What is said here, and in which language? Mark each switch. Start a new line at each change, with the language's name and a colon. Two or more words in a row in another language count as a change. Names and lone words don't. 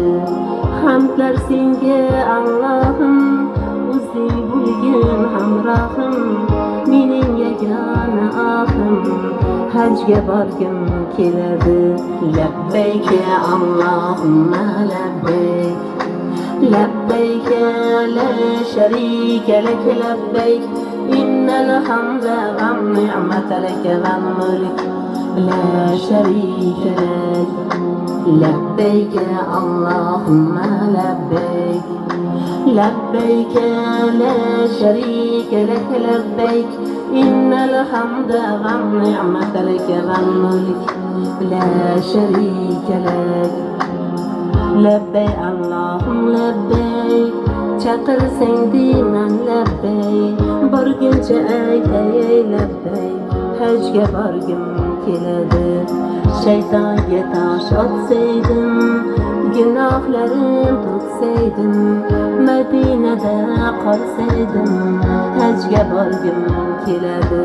Uzbek: Hamdlar senga Allohim, o'zing bo'lgin hamrohim, mening yagona ohim hajga borgim keladi.
Arabic: لبيك اللهم لبيك، لبيك لا شريك لك، لبيك إن الحمد والنعمة لك والملك لا شريك لك. لبيك اللهم لبيك، لبيك لا شريك لك، لبيك إن الحمد والنعمة لك والملك لا شريك لك. لبيك اللهم لبيك،
Uzbek: chaqirsang deyman labbay, borguncha aytay labbay, hajga borgim keladi. Shaytonga tosh otsaydim, gunohlarim to'ksaydim, Madinada qolsaydim hajga borgim keladi.